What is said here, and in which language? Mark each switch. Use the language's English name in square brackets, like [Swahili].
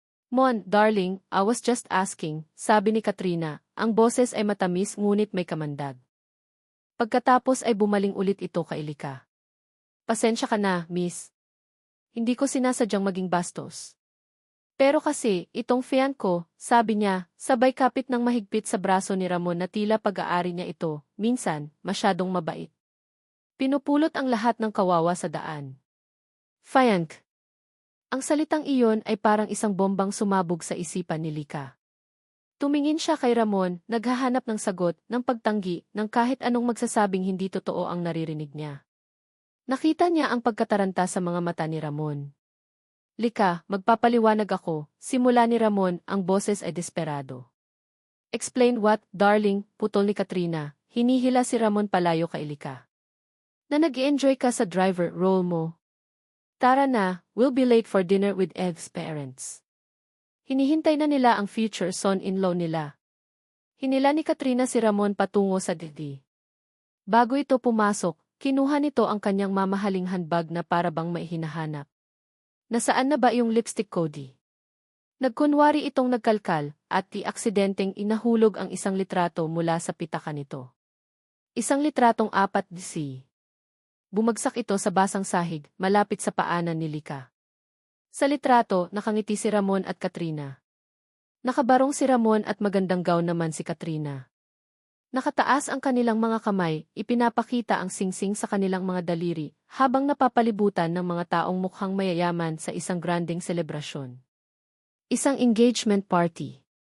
[English] Mon, darling, I was just asking," [Filipino] sabi ni Katrina, ang boses ay matamis ngunit may kamandag. Pagkatapos ay bumaling ulit ito kay Lika. "Pasensya ka na, miss. Hindi ko sinasadyang maging bastos. Pero kasi, itong fiancé ko," sabi niya, sabay kapit ng mahigpit sa braso ni Ramon na tila pag-aari niya ito, minsan, masyadong mabait. Pinupulot ang lahat ng kawawa sa daan. Fiancé. Ang salitang iyon ay parang isang bombang sumabog sa isipan ni Lika. Tumingin siya kay Ramon, naghahanap ng sagot, ng pagtanggi, ng kahit anong magsasabing hindi totoo ang naririnig niya. Nakita niya ang pagkataranta sa mga mata ni Ramon. "Lika, magpapaliwanag ako," simula ni Ramon, ang boses ay desperado. [English] "Explain what, darling," [Filipino] putol ni Katrina, hinihila si Ramon palayo kay Lika. "Na nag-i-enjoy ka sa driver role mo. Tara na, [English] we'll be late for dinner with Ev's parents." [Filipino] Hinihintay na nila ang future son-in-law nila. Hinila ni Katrina si Ramon patungo sa didi. Bago ito pumasok, kinuha nito ang kanyang mamahaling handbag na para bang may hinahanap. "Nasaan na ba yung lipstick, Cody?" Nagkunwari itong nagkalkal, at aksidenteng inahulog ang isang litrato mula sa pitaka nito. Isang litratong 4D. Bumagsak ito sa basang sahig, malapit sa paanan ni Lika. Sa litrato, nakangiti si Ramon at Katrina. Nakabarong si Ramon at magandang gown naman si Katrina. Nakataas ang kanilang mga kamay, ipinapakita ang singsing sa kanilang mga daliri, habang napapalibutan ng mga taong mukhang mayayaman sa isang granding selebrasyon. Isang engagement party.